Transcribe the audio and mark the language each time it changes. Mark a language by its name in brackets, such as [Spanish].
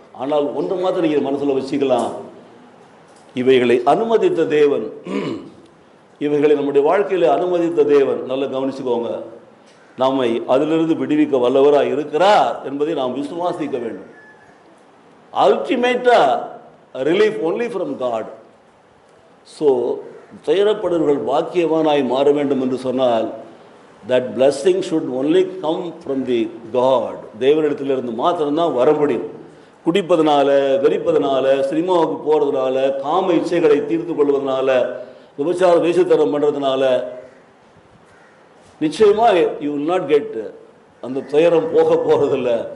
[Tamil] ஆனால் ஒன்று மாத்திரம் நீங்கள் மனசில் வச்சுக்கலாம், இவைகளை அனுமதித்த தேவன், இவைகளை நம்முடைய வாழ்க்கையில் அனுமதித்த தேவன், நல்லா கவனிச்சுக்கோங்க, நம்மை அதிலிருந்து விடுவிக்க வல்லவராக இருக்கிறார் என்பதை நாம் விசுவாசிக்க வேண்டும். [English] அல்டிமேட்டா relief only from God. [Tamil] So துயரப்படுவர்கள் பாக்கியவானாய் மாற வேண்டும் என்று சொன்னால் [English] that blessing should only come from the God. [Tamil] தேவனிடத்திலிருந்து மாத்திரம்தான் வர முடியும். குடிப்பதனால, வெறிப்பதனால, சினிமாவுக்கு போகிறதுனால, காம இச்சைகளை தீர்த்து கொள்வதனால, விபச்சார வேசித்தனம் பண்ணுறதுனால நிச்சயமாக [English] you will not get, [Tamil] அந்த துயரம் போக போகிறதில்ல.